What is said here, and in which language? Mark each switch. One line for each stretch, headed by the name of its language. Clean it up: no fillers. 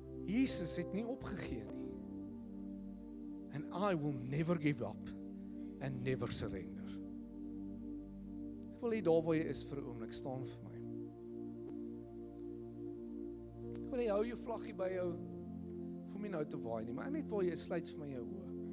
Afrikaans: Jesus het nie opgegee nie.
English: And I will never give up and never surrender.
Afrikaans: Ek wil hê daar waar jy is vir 'n oomblik, staan vir my. Ek wil hê hou jou vlaggie by jou, vir my nou te waai nie, maar net waar jy is, sluit vir my jou oë.